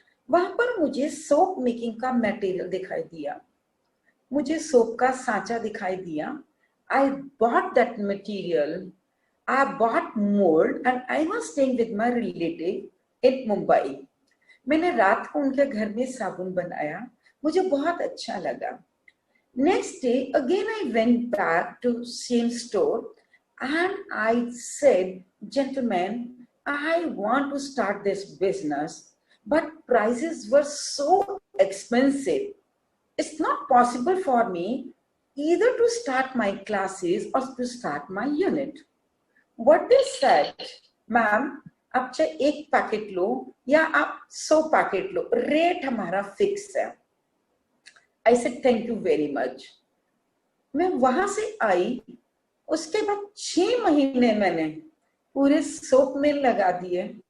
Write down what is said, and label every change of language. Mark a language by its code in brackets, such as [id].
[hi] वहां पर मुझे सोप मेकिंग का मटेरियल दिखाई दिया, मुझे सोप का सांचा दिखाई दिया. [en] I bought that material, I bought mould and I was staying with my relative in Mumbai. [hi] मैंने रात को उनके घर में साबुन बनाया, मुझे बहुत अच्छा लगा. [en] Next day, again I went back to same store and I said, gentlemen, I want to start this business, but prices were so expensive. It's not possible for me either to start my classes or to start my unit. What they said, ma'am, [hi] आप चाहे 1 packet लो या आप 100 packet लो, rate हमारा fix है. [en] I said thank you very much. [hi] मैं वहां से आई, उसके बाद 6 महीने मैंने पूरे सोप में लगा दिए।